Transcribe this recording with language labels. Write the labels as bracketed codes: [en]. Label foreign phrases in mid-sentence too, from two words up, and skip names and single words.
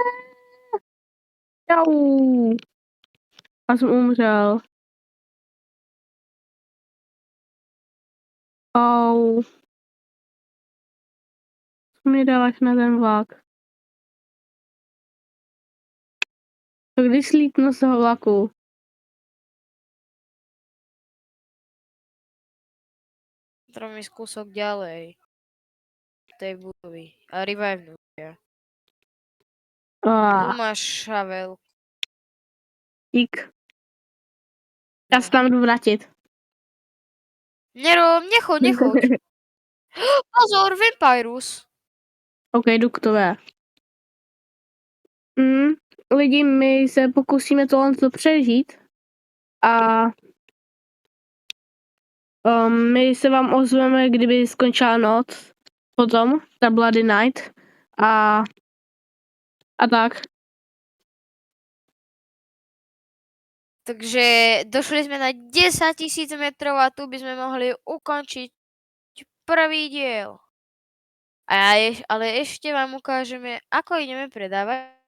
[cs] Čau. A jsem umřel. Au. Co mi dáváš na ten vlak? Tak když slítnu z toho vlaku. [sk] Treba ísť kúsok ďalej. Tej budovy. A revive ja. [cs] Tu máš šavel. Dík. Já se tam jdu vrátit. [sk] Nechoď. Pozor, Vampirus. [cs] OK, jdu k tobě. Lidi, my se pokusíme tohle přežít a my se vám ozveme, kdyby skončila noc, potom ta Bloody Night a tak. [sk] Takže došli sme na 10 000 metrov a tu by sme mohli ukončiť prvý diel. Ale ešte vám ukážeme, ako ideme predávať.